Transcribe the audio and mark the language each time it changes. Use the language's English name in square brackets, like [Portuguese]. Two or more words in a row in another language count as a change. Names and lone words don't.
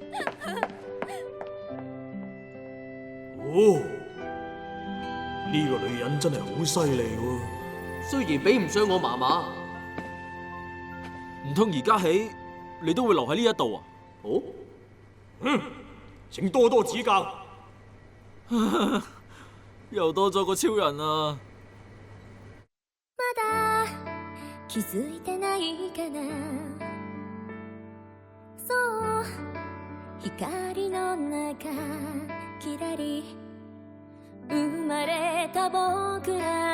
[Cantonese] 哦，呢個女人真係好犀利喎。雖然比唔上我嫲嫲，唔通而家起你都會留喺呢一度啊？哦，請多多指教。又多咗個超人啊！ [Japanese] まだ気づいてないかな。そう光の中きらり生まれた僕ら